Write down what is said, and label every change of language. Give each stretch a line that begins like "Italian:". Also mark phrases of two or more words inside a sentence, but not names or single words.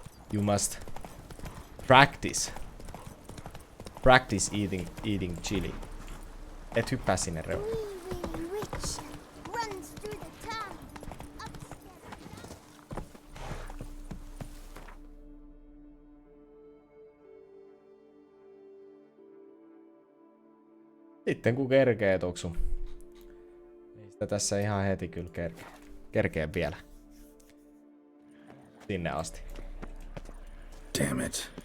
English: you must practice. Practice eating chili.
Finnish: Et hyppää sinne reunaan.
English: Witcher runs through the town.
Finnish: Sitten kun kerkee Toksu. Ei sitä tässä ihan heti kyllä kerkee vielä. Sinne asti.
English: Damn it.